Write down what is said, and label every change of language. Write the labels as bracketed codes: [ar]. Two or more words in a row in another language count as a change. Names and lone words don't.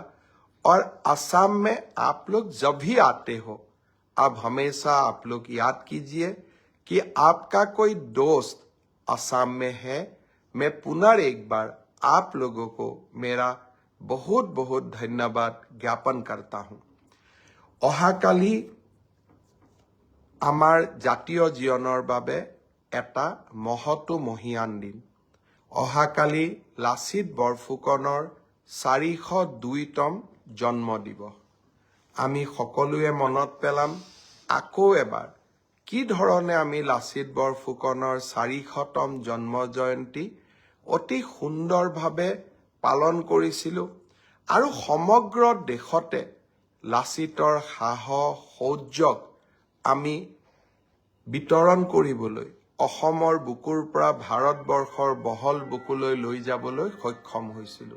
[hi] और असम में आप लोग जब भी आते हो, अब हमेशा आप लोग याद कीजिए कि आपका कोई दोस्त असम में है। मैं पुनः एक बार आप लोगों को मेरा बहुत बहुत धन्यवाद ज्ञापन करता हूं। [as] অহাকালি আমাৰ জাতীয় জীৱনৰ বাবে এটা মহৎ মহিয়ান দিন। অহাকালি লাচিত বৰফুকনৰ 402তম জন্ম দিৱস। আমি সকলোৱে মনত পেলাম আকৌ এবাৰ কি ধৰণে আমি লাচিত বৰফুকনৰ 400তম জন্ম জয়ন্তী অতি সুন্দৰভাৱে পালন কৰিছিলোঁ আৰু সমগ্ৰ দেশতে লাচিতৰ সাহস শৌৰ্যক আমি বিতৰণ কৰিবলৈ অসমৰ বুকুৰ পৰা ভাৰতবৰ্ষৰ বহল বুকুলৈ লৈ যাবলৈ সক্ষম হৈছিলোঁ।